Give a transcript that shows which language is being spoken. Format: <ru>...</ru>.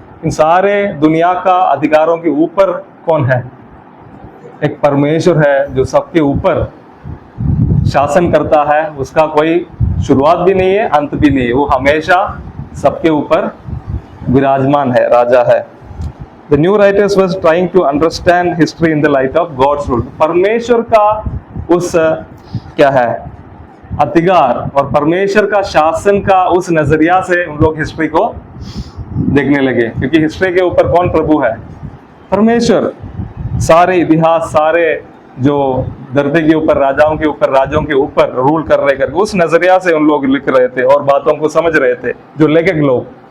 <hi>इन सारे दुनिया का अधिकारों के ऊपर कौन है? एक परमेश्वर है जो सबके ऊपर शासन करता है, उसका कोई शुरुआत भी नहीं है, अंत भी नहीं है, वो हमेशा सबके ऊपर विराजमान है, राजा है।</hi> <en>The new writers was trying to understand history in the light of God's rule.</en> <hi>परमेश्वर का उस क्या है अधिकार और परमेश्वर का शासन का उस नजरिया से उन लोग हिस्ट्री को देखने लगे, क्योंकि हिस्ट्री के ऊपर कौन प्रभु है? परमेश्वर। सारे इतिहास, सारे जो धरती के ऊपर राजाओं के ऊपर, राज्यों के ऊपर रूल कर रहे करके उस नजरिया से उन लोग लिख रहे थे और बातों को समझ रहे थे जो लेखक लोग।</hi>